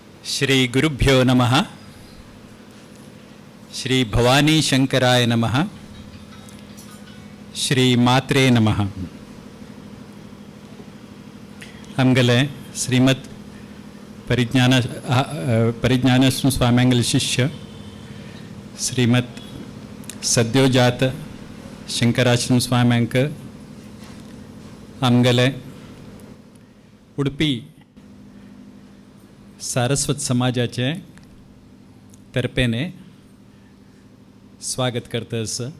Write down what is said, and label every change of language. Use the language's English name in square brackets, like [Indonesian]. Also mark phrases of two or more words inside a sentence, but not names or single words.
[Sanskrit] श्री गुरुभ्यो नमः. श्री भवानी शंकराय नमः. श्री मात्रे नमः. [Konkani] आमगेले श्रीमद परिज्ञानस्व स्वाम्यांगल शिष्य श्रीमद सद्योजात शंकराश्रम स्वाम्यांक आमगेले उडपी सारस्वत समाजाचे तर्फेने स्वागत करतस.